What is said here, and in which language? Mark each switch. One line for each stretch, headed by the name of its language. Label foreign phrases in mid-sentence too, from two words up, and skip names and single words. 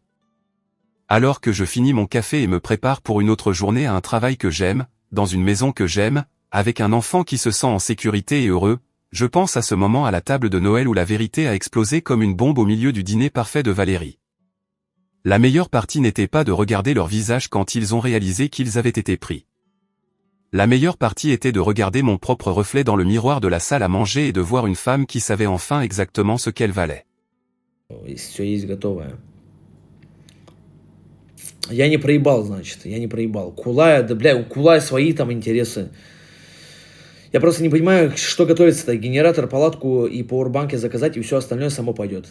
French: Alors que je finis mon café et me prépare pour une autre journée à un travail que j'aime, dans une maison que j'aime, avec un enfant qui se sent en sécurité et heureux, je pense à ce moment à la table de Noël où la vérité a explosé comme une bombe au milieu du dîner parfait de Valérie. La meilleure partie n'était pas de regarder leur visage quand ils ont réalisé qu'ils avaient été pris. La meilleure partie était de regarder mon propre reflet dans le miroir de la salle à manger et de voir une femme qui savait enfin exactement ce qu'elle valait.
Russian: Все есть готовое. Я не проебал, значит, я не проебал. Кулая, да, бля, у Кулая свои там интересы. Я просто не понимаю, что готовится-то. Генератор, палатку и пауэрбанки заказать, и все остальное само пойдет.